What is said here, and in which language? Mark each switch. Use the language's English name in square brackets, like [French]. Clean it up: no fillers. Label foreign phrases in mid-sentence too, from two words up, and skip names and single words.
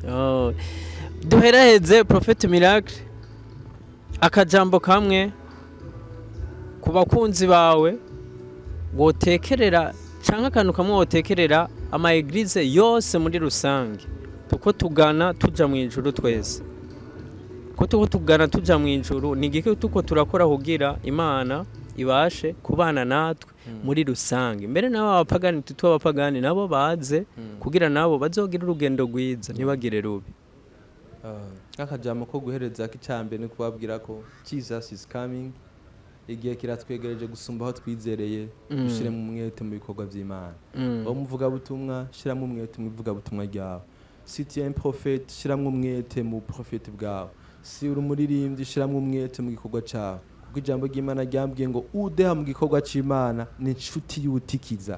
[Rundi] Duheraheze Prophet Miracle akajambo kamwe ku bakunzi bawe wotekerera canke akantu kamwe wotekerera ama eglise yose muri rusange tuko tugana tuja mu ijuru twese, ko tuko tugana tuja mu ijuru ni igiki tuko turakora kugira Imana ibashe kubana natwe muri rusange. Mbere nabo abapagani tutwa abapagani nabo baze kugira nabo bazogira urugendo rwiza ntibagire rubi. Akajambo ko guhereza k'icambe no kubabwira ko [English] Jesus is coming, [Rundi] igihe kiratwegereje gusumba aho twizereye, dushiremo umwete mu bikorwa by'Imana. Aho muvuga butumwa shiramo umwete mu bivuga butumwa ryawe. [French] Si tu es un prophète [Rundi] shiramo umwete mu prophète bwawe. Si uri umuririmbyi shiramo umwete mu gikorwa cyawe. Kuko ijambo ry'Imana ryambwiye ngo udeha mu gikorwa c'Imana ni inshuti y'ubutikiza.